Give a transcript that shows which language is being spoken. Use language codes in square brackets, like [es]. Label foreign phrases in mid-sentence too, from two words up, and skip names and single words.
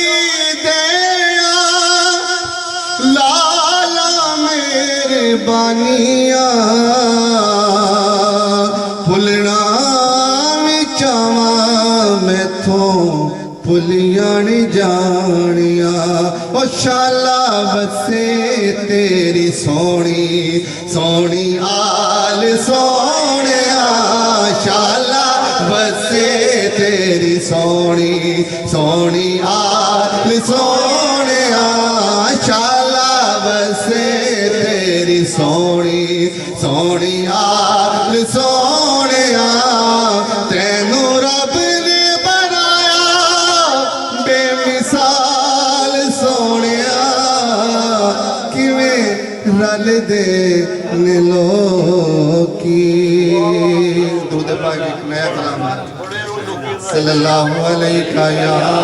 [pa] دیاں لالا مہربانیاں پھلنا میتھوں پھلیاں نہیں جانیاں او شالا بسے تیری سونی سونی آل سونیا شالا بسے تیری سونی سونی آل سونیا شالا بسے تیری سونی سونی آل سونیا تینوں رب نے بنایا بے مثال سونیا کیویں رل دے نے لوکی درود پاک [ur] ایک نیا کلام ہے [ar] صلی اللہ علیہ [pa] یا